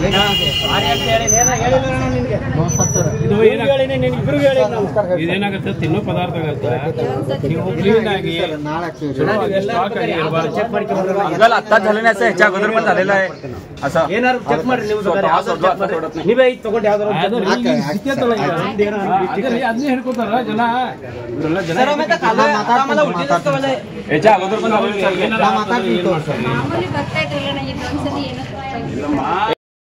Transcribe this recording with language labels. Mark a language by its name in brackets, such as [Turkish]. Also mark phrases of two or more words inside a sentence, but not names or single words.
[Kannada] ಇದೇನಾಗುತ್ತೆ ತಿನ್ನೋ ಪದಾರ್ಥ ನೀವು ಕ್ಲೀನ್ ಆಗಿ [Marathi] आता झालं नाही ह्याच्या अगोदर पण झालेलं आहे असं [Kannada] ಏನಾರು ಚೆಕ್ ಮಾಡಿ ನೀವೇ ತಗೊಂಡು ಯಾವ್ದಾದ್ರು ಅದನ್ನೇ ಹೇಳ್ಕೊತಾರ ಜನ [Marathi] ह्याच्या अगोदर पण